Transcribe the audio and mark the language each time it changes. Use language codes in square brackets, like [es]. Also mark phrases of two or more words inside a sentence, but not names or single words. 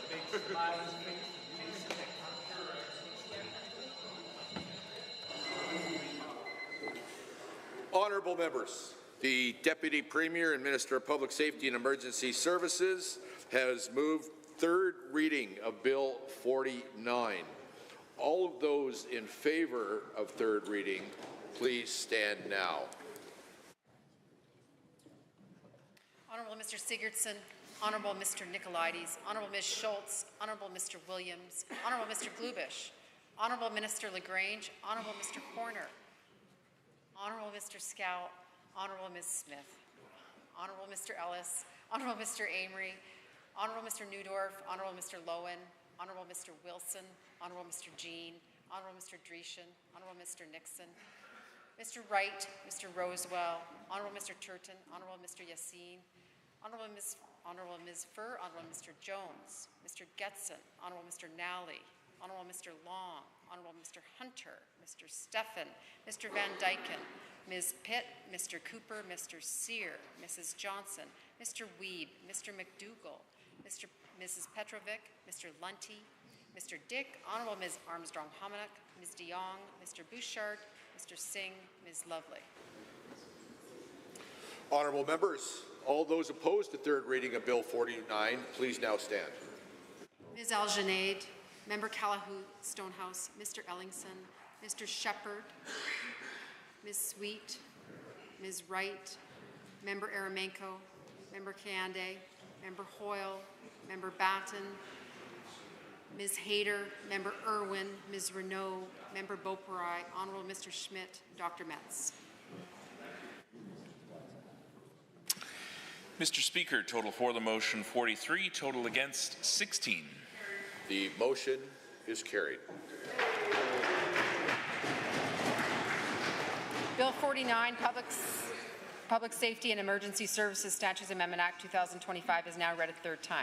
[en] Honourable members, the Deputy Premier and Minister of Public Safety and Emergency Services has moved third reading of Bill 49. All of those in favour of third reading, please stand now. Honourable Mr. Sigurdsson, Honourable Mr. Nicolaides, Honourable Ms. Schultz, Honourable Mr. Williams, Honourable Mr. Glubish, Honourable Minister LaGrange, Honourable Mr. Horner, Honourable Mr. Scow, Honourable Ms. Smith, Honourable Mr. Ellis, Honourable Mr. Amory, Honourable Mr. Newdorf, Honourable Mr. Lowen, Honourable Mr. Wilson, Honourable Mr. Jean, Honourable Mr. Dreeshen, Honourable Mr. Nixon, Mr. Wright, Mr. Rosewell, Honourable Mr. Turton, Honourable Mr. Yassine, Honourable Ms. Furr, Honourable Mr. Jones, Mr. Getson, Honourable Mr. Nally, Honourable Mr. Long, Honourable Mr. Hunter, Mr. Steffen, Mr. Van Dyken, Ms. Pitt, Mr. Cooper, Mr. Sear, Mrs. Johnson, Mr. Weeb, Mr. McDougall, Mrs. Petrovic, Mr. Lunty, Mr. Dick, Honourable Ms. Armstrong-Hominick, Ms. de Jong, Mr. Bouchard, Mr. Singh, Ms. Lovely. Honourable members, all those opposed to third reading of Bill 49, please now stand. Ms. Algenaid, Member Callahoo, Stonehouse, Mr. Ellingson, Mr. Shepherd, Ms. Sweet, Ms. Wright, Member Aramenko, Member Kayande, Member Hoyle, Member Batten, Ms. Hayter, Member Irwin, Ms. Renault, Member Beaupourai, Honourable Mr. Schmidt, Dr. Metz. Mr. Speaker, total for the motion 43, total against 16. The motion is carried. Bill 49, Public Safety and Emergency Services Statutes Amendment Act 2025 is now read a third time.